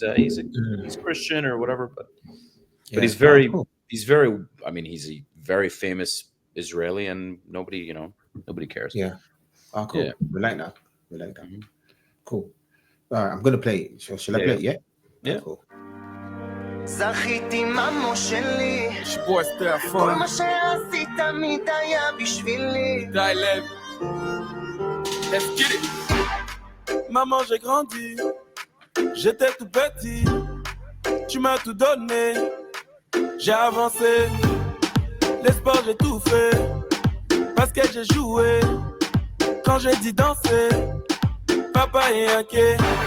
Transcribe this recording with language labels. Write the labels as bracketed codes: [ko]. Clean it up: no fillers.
[en] He's Christian or whatever, but he's very I mean, he's a very famous Israeli, and nobody cares. Yeah. Oh, cool. Yeah. We like that. Mm-hmm. Cool. All right, I'm gonna play it. Shall I play it? Yeah. Yeah. Cool. [he] זכיתי ממו שלי, כל מה שעשית תמיד היה בשבילי. די לב. [en] Let's get it. [fr] Maman, j'ai grandi, j'étais tout petit, tu m'as tout donné, j'ai avancé, les sports j'ai tout fait, parce que j'ai joué, quand j'ai dit danser, papa est inquiet.